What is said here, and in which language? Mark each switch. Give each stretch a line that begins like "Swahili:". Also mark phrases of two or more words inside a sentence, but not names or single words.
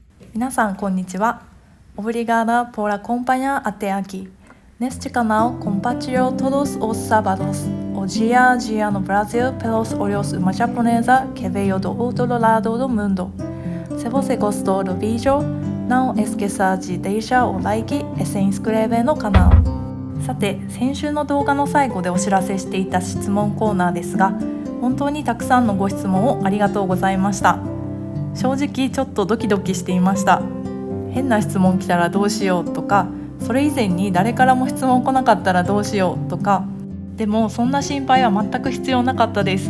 Japanese: 皆さんこんにちは。
Portuguese: Obrigada por acompañar até aqui. Neste canal compartilho todos os sábados o dia a dia no Brasil pelos olhos de uma japonesa que veio do outro lado do mundo. Se você gostou do vídeo, não esqueça de deixar o like e se inscrever no canal。
Japanese: さて、先週の動画の最後でお知らせしていた質問コーナーですが、本当にたくさんのご質問をありがとうございました。正直ちょっとドキドキしていました。変な質問来たらどうしようとか、それ以前に誰からも質問来なかったらどうしようとか、でもそんな心配は全く必要なかったです。